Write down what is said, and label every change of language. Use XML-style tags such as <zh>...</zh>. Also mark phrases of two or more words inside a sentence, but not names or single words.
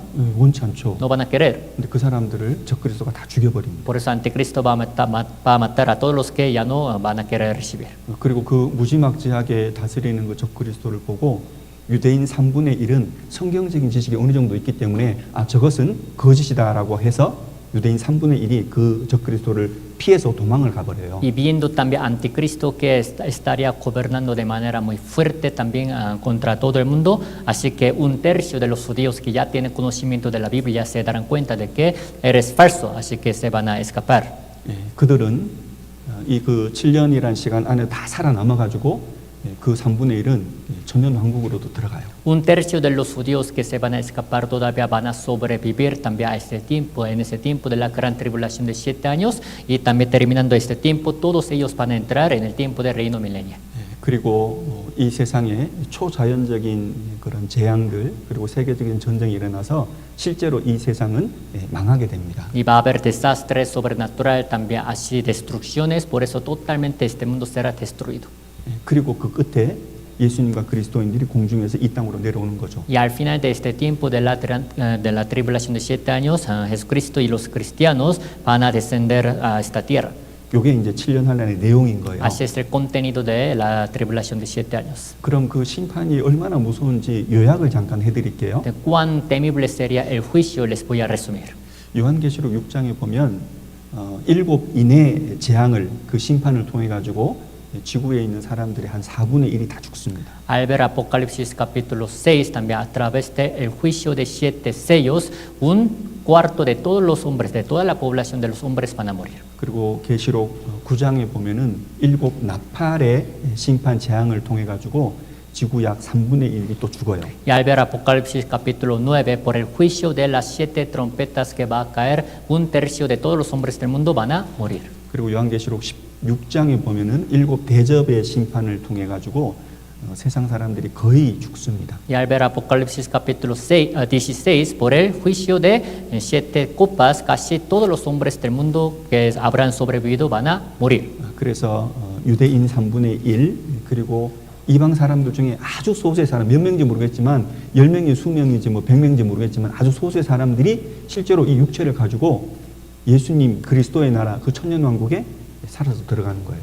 <ko>원치 않죠.</ko> <es>No van a querer.</es> <ko>근데 그 사람들을 적그리스도가 다 죽여버립니다.</ko> <es>Por eso Anticristo va a matar a todos los que ya no van a querer recibir.</es> <ko>그리고 그 무지막지하게 다스리는 그 적그리스도를 보고 유대인 3분의 1은 성경적인 지식이 어느 정도 있기 때문에 저것은 거짓이다라고 해서 유대인 3분의 1이 그 적그리스도를 피해서 도망을 가버려요.</ko> <es>Y viendo también Anticristo que estaría gobernando de manera muy fuerte también contra todo el mundo, así que 1/3 de los judíos que ya tienen conocimiento de la Biblia se darán cuenta de que eres falso, así que se van a escapar.</es> <ko>예, 그들은 이 그 7년이라는 시간 안에 다 살아남아 가지고 그 3분의 1은 천년 왕국으로도 들어가요.</ko> <es>1/3 de los judíos que se van a escapar todavía van a sobrevivir también a este tiempo, en ese tiempo de la gran tribulación de 7 años y también terminando este tiempo, todos ellos van a entrar en el tiempo del reino milenial.</es> <ko>그리고 이 세상에 초자연적인 그런 재앙들 그리고 세계적인 전쟁이 일어나서 실제로 이 세상은 망하게 됩니다.</ko> <es>Y va a haber desastres sobrenatural también, así destrucciones, por eso totalmente este mundo será destruido.</es> <ko>그리고 그 끝에 예수님과 그리스도인들이 공중에서 이 땅으로 내려오는 거죠.</ko> <es>Y al final de este tiempo de la tribulación de 7 años, Jesucristo y los cristianos van a descender a esta tierra.</es> <ko>이게 이제 7년 환란의 내용인 거예요.</ko> <es>Así es el contenido de la tribulación de 7 años.</es> <ko>그럼 그 심판이 얼마나 무서운지 요약을 잠깐 해드릴게요.</ko> <es>De cuán temible sería el juicio les voy a resumir.</es> <ko>요한계시록 6장에 보면 7인의 재앙을 그 심판을 통해 가지고 지구에 있는 사람들의 한 4분의 1이 다 죽습니다.</ko> <es>Al ver Apocalipsis capítulo 6, también a través del juicio de 7 sellos, 1/4 de todos los hombres, de toda la población de los hombres van a morir.</es> <ko>그리고 계시록 9장에 보면은 7 나팔의 심판 재앙을 통해 가지고 지구 약 3분의 1이 또 죽어요.</ko> <es>Y al ver Apocalipsis capítulo 9, por el juicio de las 7 trompetas que va a caer, 1/3 de todos los hombres del mundo van a morir.</es> <ko>그리고 요한계시록 16장에 보면은 7 대접의 심판을 통해 가지고 세상 사람들이 거의 죽습니다.</ko> <es>Y al ver Apocalipsis capítulo 16, por el juicio de 7 copas, casi todos los hombres del mundo que habrán sobrevivido van a morir.</es> <ko>그래서 유대인 3분의 1 그리고 이방 사람들 중에 아주 소수의 사람, 몇 명인지 모르겠지만 10명이 수명이지 뭐 100명인지 모르겠지만 아주 소수의 사람들이 실제로 이 육체를 가지고 예수님 그리스도의 나라 그 천년왕국에 사라져 들어가는 거예요.</ko>